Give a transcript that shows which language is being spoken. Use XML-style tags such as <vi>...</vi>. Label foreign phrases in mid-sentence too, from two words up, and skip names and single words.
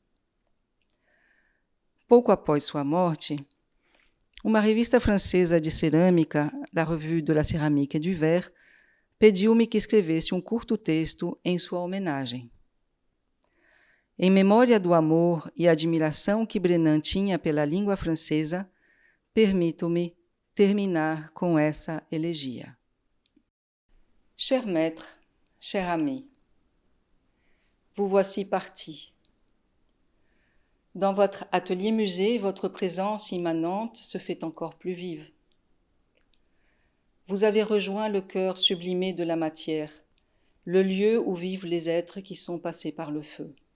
<pt>Pouco após sua morte, uma revista francesa de cerâmica, La Revue de la Céramique et du Verre, pediu-me que escrevesse um curto texto em sua homenagem. Em memória do amor e admiração que Brenan tinha pela língua francesa, permito-me terminar com essa elegia.</pt> <fr>Cher maître, cher ami, vous voici parti. Dans votre atelier-musée, votre présence immanente se fait encore plus vive. Vous avez rejoint le cœur sublimé de la matière, le lieu où vivent les êtres qui sont passés par le feu.</fr>